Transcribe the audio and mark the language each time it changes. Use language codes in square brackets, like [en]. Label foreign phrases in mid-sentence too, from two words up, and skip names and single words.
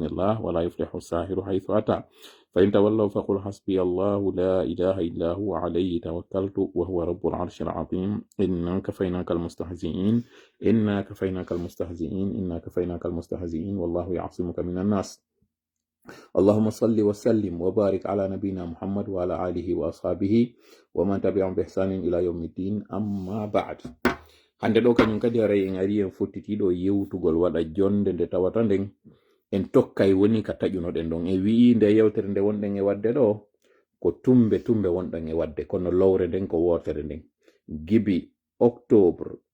[ar] الله ولا يفلح الساحر حيث أتى فإن تولوا فقل حسبي الله لا إله إلا هو عليه توكلت وهو رب العرش العظيم إنا كفيناك المستهزئين إنا كفيناك المستهزئين إنا كفيناك المستهزئين والله يعصمك من الناس اللهم صل وسلم وبارك على نبينا محمد وعلى آله وأصحابه ومن تبعهم بإحسان إلى يوم الدين أما بعد [ff] hande ɗo kañum kadi aray en ari en fottitiɗo yewtugol waɗa jonde nde tawata nden en tokkay woni ka taƴunoɗen ɗon e wi'i nde yewtere nde wonɗen e wadde ɗo ko tumbe wonɗen e wadde kono lowre nden ko wotere nden gibi octobre